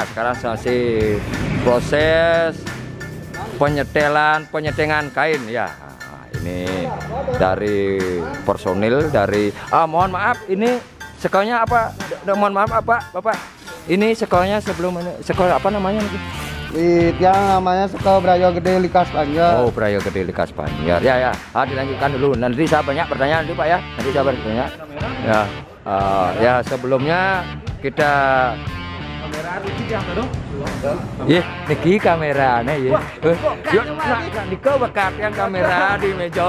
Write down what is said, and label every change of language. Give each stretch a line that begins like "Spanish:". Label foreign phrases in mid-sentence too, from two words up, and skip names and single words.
Indonesian: Sekarang masih proses penyetengan kain ya. Nah, ini dari personil dari mohon maaf, ini sekolahnya apa? Mohon maaf apa Bapak? Ini sekolahnya sebelum ini sekolah apa namanya? Yang namanya Sekolah Brayo Gede Likas Panjar. Oh, Brayo Gede Likas Panjar. Ya. Dilanjutkan dulu. Nanti saya banyak pertanyaan dulu Pak ya. Nanti saya bertanya. Ya. Ya sebelumnya kita niki kamera nih ya. Yuk, niko bakat yang kamera di meja.